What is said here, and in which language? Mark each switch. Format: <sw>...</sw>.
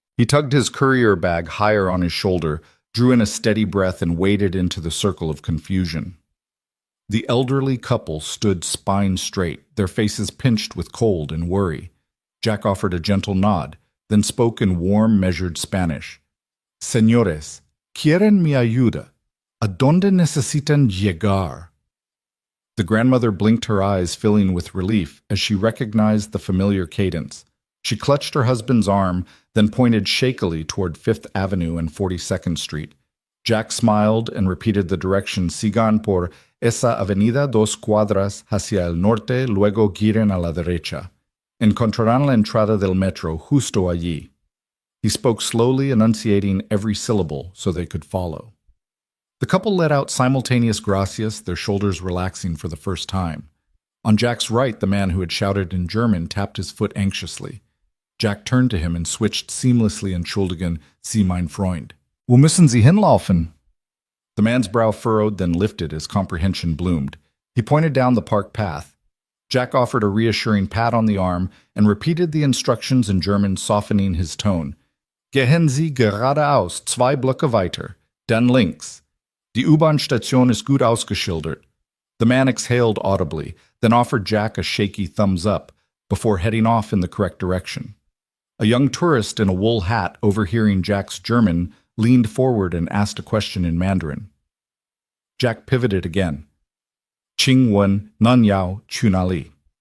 <en>He tugged his courier bag higher on his shoulder, drew in a steady breath, and waded into the circle of confusion. The elderly couple stood spine straight, their faces pinched with cold and worry. Jack offered a gentle nod, then spoke in warm, measured Spanish.</en> <es>Señores, quieren mi ayuda. ¿A dónde necesitan llegar?</es> <en>The grandmother blinked her eyes, filling with relief, as she recognized the familiar cadence. She clutched her husband's arm, then pointed shakily toward Fifth Avenue and 42nd Street. Jack smiled and repeated the direction:</en> <es>Sigan por esa avenida 2 cuadras hacia el norte, luego giren a la derecha. Encontrarán la entrada del metro justo allí.</es> <en>He spoke slowly, enunciating every syllable so they could follow. The couple let out simultaneous gracias, their shoulders relaxing for the first time. On Jack's right, the man who had shouted in German tapped his foot anxiously. Jack turned to him and switched seamlessly in</en> <de>Entschuldigen, Sie mein Freund. Wo müssen Sie hinlaufen?</de> <en>The man's brow furrowed, then lifted as comprehension bloomed. He pointed down the park path. Jack offered a reassuring pat on the arm and repeated the instructions in German, softening his tone.</en> <de>Gehen Sie geradeaus, 2 Blöcke weiter, dann links. Die U-Bahn-Station ist gut ausgeschildert.</de> <en>The man exhaled audibly, then offered Jack a shaky thumbs up before heading off in the correct direction. A young tourist in a wool hat, overhearing Jack's German, leaned forward and asked a question in Mandarin. Jack pivoted again. Qing Wen Nan Yao Chunali.</en>